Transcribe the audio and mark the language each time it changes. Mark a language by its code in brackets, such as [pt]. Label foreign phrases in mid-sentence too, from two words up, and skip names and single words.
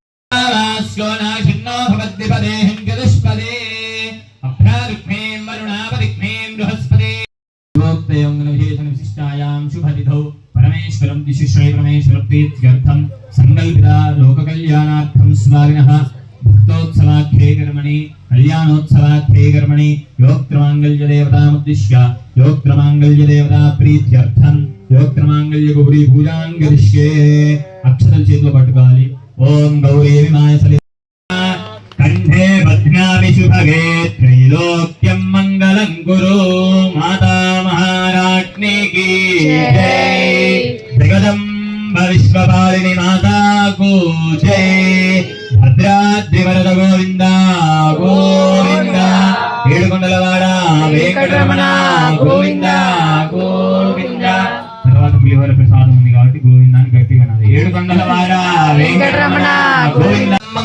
[sa] परमेश्वरं दिशिश्रे परमेश्वर प्रीत्यर्थं संकल्पिता लोक कल्याणार्थं स्वामिनः भक्तोत्सवाख्ये कर्मणि कल्याणोत्सवाख्ये कर्मणि योक्त्रमांगल्य देवतामुद्दिश्य योक्त्रमांगल्य देवता प्रीत्यर्थं योक्त्रमांगल्य गौरी पूजां करिष्ये [te] అక్షతల చేతులు పట్టుకోవాలి [sa] ओम गौरी विमाय कंठे बध्नामि शुभगे त्रैलोक्यं मंगलं कुरु माता [hi] महाराज्ञी की जय जगदम्ब विश्वपालिनी माता को जय भद्राद्रिवरद गोविंद गोविंद [te] ఏడుకొండలవాడ వెంకటరమణ గోవింద గోవింద తర్వాత పులిహోర ప్రసాదం ఉంది కాబట్టి గోవిందాన్ని గట్టిగా అనాలి ఏడుకొండలవాడ వెంకటరమణ గోవింద